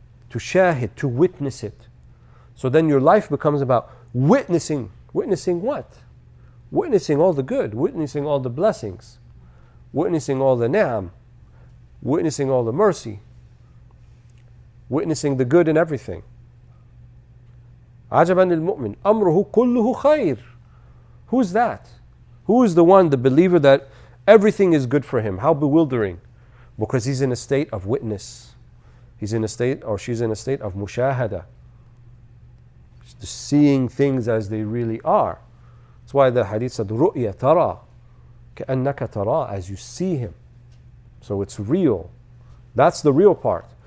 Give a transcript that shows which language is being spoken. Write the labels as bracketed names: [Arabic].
[English] To shahid, to witness it. So then your life becomes about witnessing. Witnessing what? Witnessing all the good, witnessing all the blessings, witnessing all the ni'am, witnessing all the mercy, witnessing the good in everything. [Arabic] عجبا للمؤمن أمره كله خير. [English] Who's that? Who is the one, the believer, that everything is good for him? How bewildering. Because he's in a state of witness. He's in a state, or she's in a state of mushahada. Just seeing things as they really are. That's why the hadith said, [Arabic] رؤيا ترى كأنك ترى, [English] as you see Him. So it's real. That's the real part.